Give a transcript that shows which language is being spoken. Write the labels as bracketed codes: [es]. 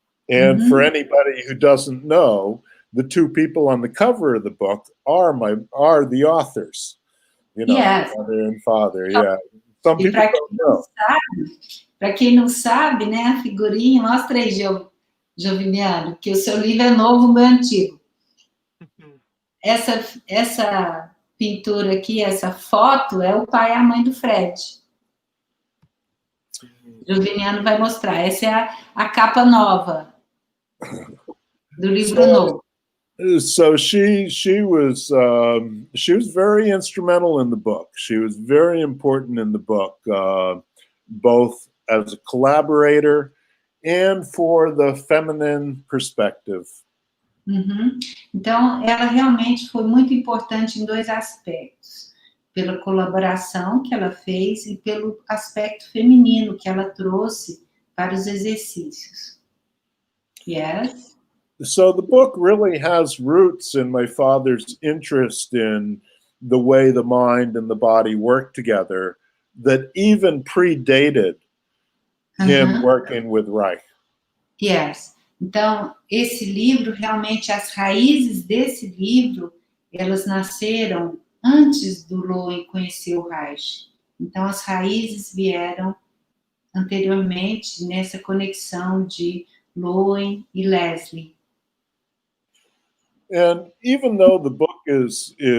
[en] And for anybody who doesn't know, the two people on the cover of the book are the authors. You know, Yes. mother and father, yeah. Some people don't know. [pt] Para quem não sabe, né, a figurinha, mostra aí, Joviniano, que o seu livro é novo, o meu antigo. Essa pintura aqui, essa foto, é o pai e a mãe do Fred. Joviniano vai mostrar. Essa é a capa nova do livro novo. [en] So she was very instrumental in the book. She was very important in the book, both as a collaborator and for the feminine perspective. [pt] Então, ela realmente foi muito importante em dois aspectos. Pela colaboração que ela fez e pelo aspecto feminino que ela trouxe para os exercícios. [en] Yes. So the book really has roots in my father's interest in the way the mind and the body work together that even predated him working with Reich. Yes. [pt] Então, esse livro, realmente, as raízes desse livro, elas nasceram antes do Lowen conhecer o Reich. Então, as raízes vieram anteriormente nessa conexão de Lowen e Leslie. [en] And even though the book is